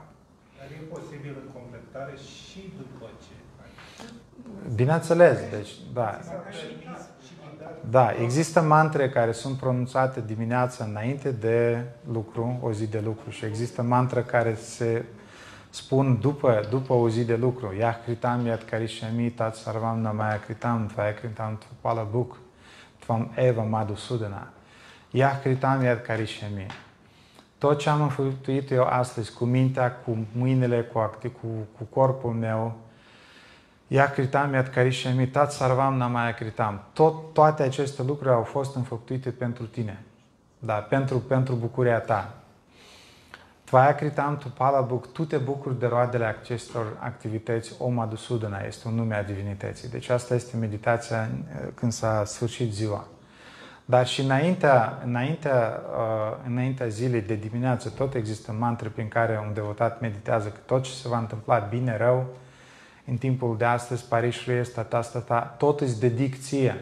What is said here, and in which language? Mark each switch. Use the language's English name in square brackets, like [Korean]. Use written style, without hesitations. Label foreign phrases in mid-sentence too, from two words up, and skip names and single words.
[Romanian] Dar e posibil în completare și după ce... Bineînțeles, deci, da. Da, există mantre care sunt pronunțate dimineața înainte de lucru, o zi de lucru, și există mantre care se spun după o zi de lucru. [Sanskrit] Yah kritam yat karishyami tat sarvam namaya kritam tvaya kritam tvapala bhuk tvam eva madhusudana. Yah kritam yat karishyami. [Romanian] Tot ce am înfăptuit eu astăzi, cu mintea, cu mâinile, cu corpul meu, [Sanskrit] Yah kritam yat karishyami tat sarvam namaya kritam. [Romanian] Toate aceste lucruri au fost înfăptuite pentru tine. Da, pentru bucuria ta. [Sanskrit] Tvaya kritam tvapala bhuk, [Romanian] tu te bucuri de roadele acestor activități. Om Madhusudana este un nume a divinității. Deci asta este meditația când s-a sfârșit ziua. Dar și înaintea zilei de dimineață tot există mantre prin care un devotat meditează că tot ce se va întâmpla bine, rău, în timpul de astăzi, [Sanskrit] Parishruye Tata, [Romanian] tot îți dedic ție.